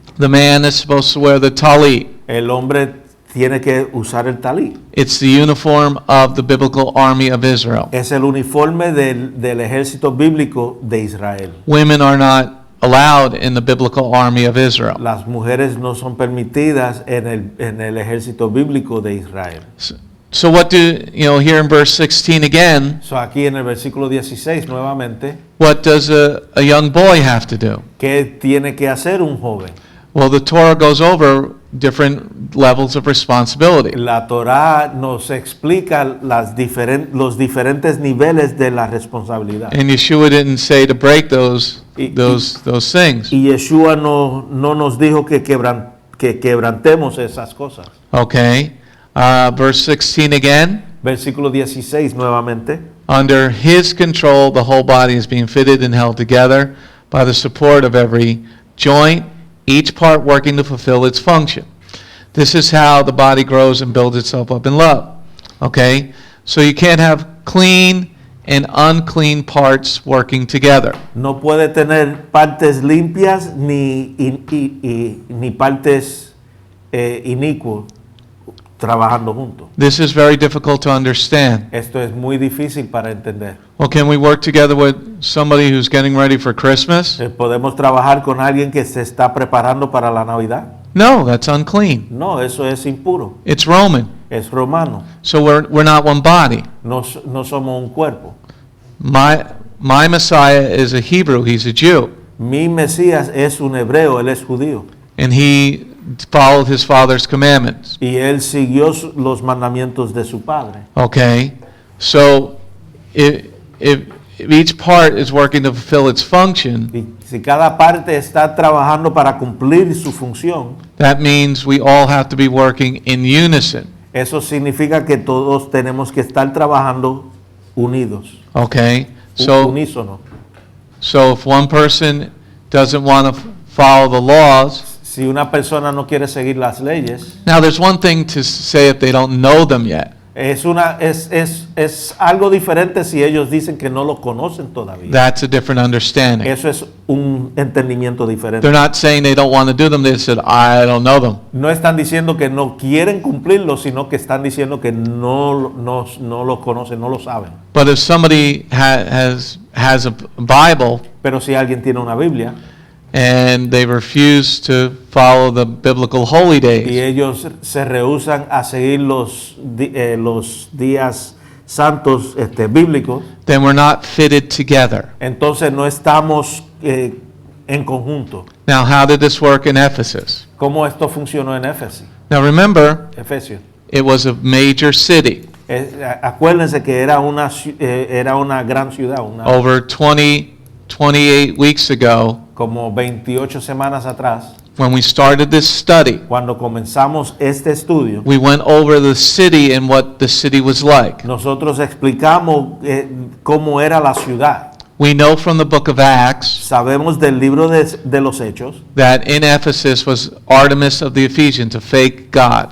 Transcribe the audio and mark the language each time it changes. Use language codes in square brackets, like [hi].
[en] The man is supposed to wear the talit. [es] El hombre tiene que usar el talí. [en] It's the uniform of the biblical army of Israel. [es] Es el uniforme del ejército bíblico de Israel. [en] Women are not allowed in the biblical army of Israel. [es] Las mujeres no son permitidas en el ejército bíblico de Israel. [en] So what here in verse 16 again, [es] So, aquí en el versículo 16 nuevamente, [en] what does a young boy have to do? [es] ¿qué tiene que hacer un joven? [en] Well, the Torah goes over different levels of responsibility. [es] La Torá nos explica los diferentes niveles de la responsabilidad. [en] And Yeshua didn't say to break those things. [es] Y Yeshua no nos dijo que quebrantemos esas cosas. [en] Okay. Verse 16 again. [es] Versículo 16 nuevamente. [en] Under his control, the whole body is being fitted and held together by the support of every joint, each part working to fulfill its function. This is how the body grows and builds itself up in love. Okay? So you can't have clean and unclean parts working together. [es] No puede tener partes limpias ni partes inicuas trabajando juntos. [en] This is very difficult to understand. [es] Esto es muy difícil para entender. [en] Well, can we work together with somebody who's getting ready for Christmas? [es] ¿Podemos trabajar con alguien que se está preparando para la Navidad? [en] No, that's unclean. [es] No, eso es impuro. [en] It's Roman. [es] Es romano. [en] So we're not one body. [es] No somos un cuerpo. [en] My Messiah is a Hebrew, he's a Jew. [es] Mi Mesías es un hebreo, él es judío. [en] And he followed his father's commandments. [es] Y él siguió los mandamientos de su padre. [en] Okay? So if each part is working to fulfill its function, [es] Y si cada parte está trabajando para cumplir su función, [en] that means we all have to be working in unison. [es] eso significa que todos tenemos que estar trabajando unidos. [en] Okay? So [es] Unísono. [en] if one person doesn't want to follow the laws, [es] Si una persona no quiere seguir las leyes, [en] now there's one thing to say if they don't know them yet. [es] es algo diferente si ellos dicen que no lo conocen todavía. [en] That's a different understanding. [es] Eso es un entendimiento diferente. [en] They're not saying they don't want to do them, they said, I don't know them. [es] No están diciendo que no quieren cumplirlo, sino que están diciendo que no lo conocen, no lo saben. [en] But if somebody has a Bible [es] Pero si alguien tiene una Biblia [en] and they refuse to follow the biblical holy [es] y [en] days, [es] ellos se rehúsan a seguir los días santos bíblicos, [en] then we're not fitted together. [es] entonces no estamos en conjunto. [en] Now, how did this work in Ephesus? [es] ¿Cómo esto funcionó en [en] Now remember, [es] Efesios? [en] it was a major city. [es] Acuérdense que era una gran ciudad, [en] Over 28 weeks ago, [es] como 28 semanas atrás, [en] when we started this study, [es] Cuando comenzamos este estudio, [en] we went over the city and what the city was like. [es] nosotros explicamos cómo era la ciudad. [en] We know from the book of Acts [es] Sabemos del libro de los Hechos [en] that in Ephesus was Artemis of the Ephesians, a fake god.